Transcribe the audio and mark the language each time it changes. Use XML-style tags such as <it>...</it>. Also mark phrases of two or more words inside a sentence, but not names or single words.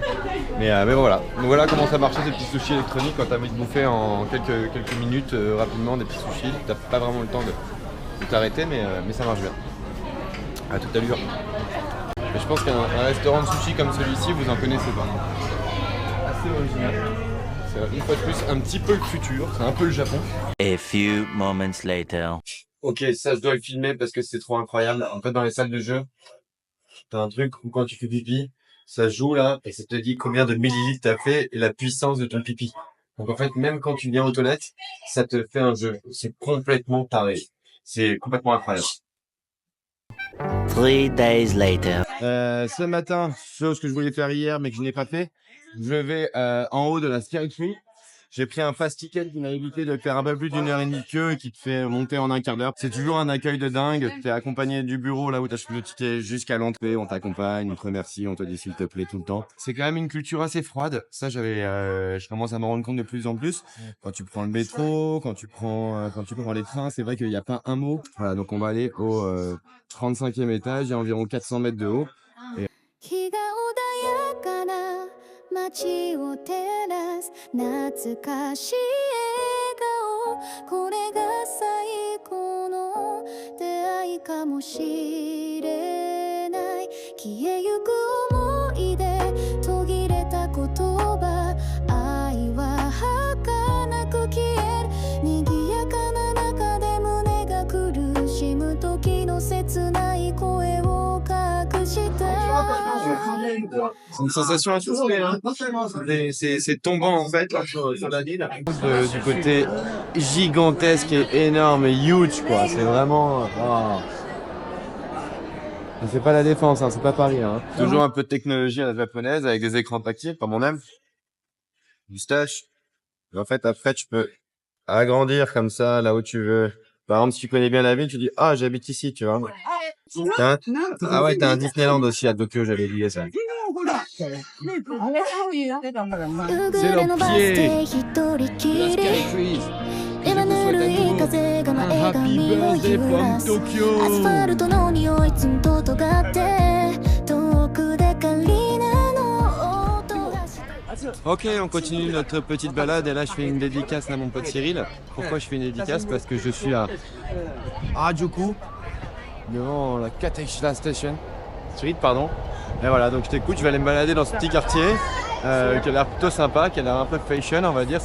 <fr>Mais voilà, donc voilà comment ça marchait ces petits sushis électroniques quand t'as envie de bouffer en quelques minutes rapidement des petits sushis, t'as pas vraiment le temps de t'arrêter mais ça marche bien. À tout à l'heure. Mais je pense qu'un restaurant de sushi comme celui-ci, vous en connaissez pas. Assez original. C'est une fois de plus un petit peu le futur, c'est un peu le Japon.</fr> <en>A few moments later.</en> <fr>Ok, ça je dois le filmer parce que c'est trop incroyable. En fait, dans les salles de jeu, t'as un truc où quand tu fais pipi, ça joue là et ça te dit combien de millilitres t'as fait et la puissance de ton pipi. Donc en fait, même quand tu viens aux toilettes, ça te fait un jeu. C'est complètement taré. C'est complètement incroyable.</fr> <en>3 days later.</en> <fr>Ce matin, chose que je voulais faire hier mais que je n'ai pas fait, je vais en haut de la Sky Tree. J'ai pris un</fr> <en>fast ticket</en> <fr>qui m'a évité de faire un peu plus d'1 heure et demie de queue et qui te fait monter en un quart d'heure. C'est toujours un accueil de dingue. T'es accompagné du bureau là où t'achètes le ticket jusqu'à l'entrée. On t'accompagne, on te remercie, on te dit s'il te plaît tout le temps. C'est quand même une culture assez froide. Ça, je commence à me rendre compte de plus en plus. Quand tu prends le métro, quand tu prends les trains, c'est vrai qu'il n'y a pas un mot. Voilà, donc on va aller au 35e étage. Il y a environ 400 mètres de haut.</fr> <ja>日が穏やかな街を照らす懐かしい笑顔これが最高の出会いかもしれない消えゆく思い出途切れた言葉愛は儚く消える賑やかな中で胸が苦しむ時の切ない声を隠した</ja> <fr>C'est une sensation insoupçonnée, hein. C'est tombant en fait sur la ville. Du côté gigantesque et énorme et huge quoi. C'est vraiment. Oh. C'est pas la défense, hein, c'est pas Paris. Hein. Toujours un peu de technologie à la japonaise avec des écrans tactiles, comme on aime. Moustache. Et en fait, après, tu peux agrandir comme ça, là où tu veux. Par exemple, si tu connais bien la ville, tu dis, ah, j'habite ici, tu vois. Ah ouais, t'as un Disneyland aussi à Tokyo, j'avais oublié ça.</fr> <ja>夕暮れのバス停一人きり今ぬるい風が前髪を揺らすアスファルトの匂いツンと尖って遠くでカリナの音がして</ja> <fr>Ok, on continue notre petite balade et là je fais une dédicace à mon pote Cyril. Pourquoi je fais une dédicace? Parce que je suis à Harajuku, devant la Kateixla Station. Street, pardon. Et voilà, donc je t'écoute, je vais aller me balader dans ce petit quartier qui a l'air plutôt sympa, qui a l'air un peu fashion, on va dire.</fr>